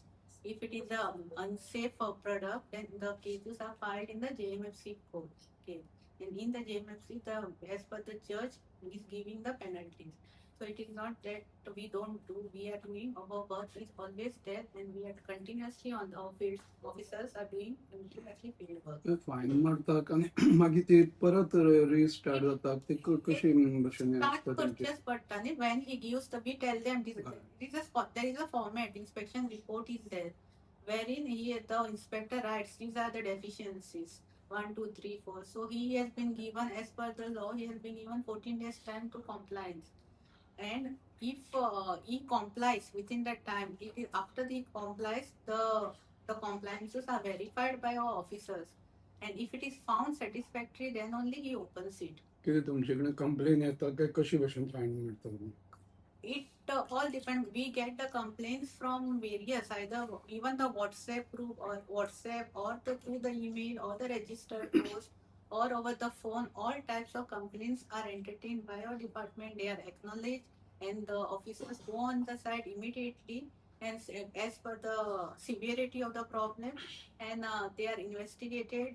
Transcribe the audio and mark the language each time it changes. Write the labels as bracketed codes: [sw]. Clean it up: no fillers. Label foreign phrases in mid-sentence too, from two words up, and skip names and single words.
[en] If it is a unsafe product, then the cases are filed in the JMFC court. Okay. And in the JMFC, as per the judge is giving the penalties. So it is not that we don't do, we are doing, our work is always there, and we are continuously on our field. Officers are doing continuously field work. [kok] फायन मारतात आणि मागीर ते परत रिस्टार्ट जातात ते कशी भशेन [en] Start purchase button. When he gives we tell them there is a format, inspection report is there, wherein the inspector writes these are the deficiencies 1, 2, 3, 4. So he has been given, as per the law, he has been given 14 days time to compliance. And if he complies within that time, after he complies, the compliances are verified by our officers. And if it is found satisfactory, then only he opens it. [kok] कितें तुमचे कडेन कंप्लेन येता काय कशी भशेन फायन मारता? [en] It all depends. We get the complaints from various, either even the WhatsApp group or WhatsApp, or through the email or the registered post or over the phone. All types of complaints are entertained by our department. They are acknowledged, and the officers go on the site immediately and as per the severity of the problem, and they are investigated.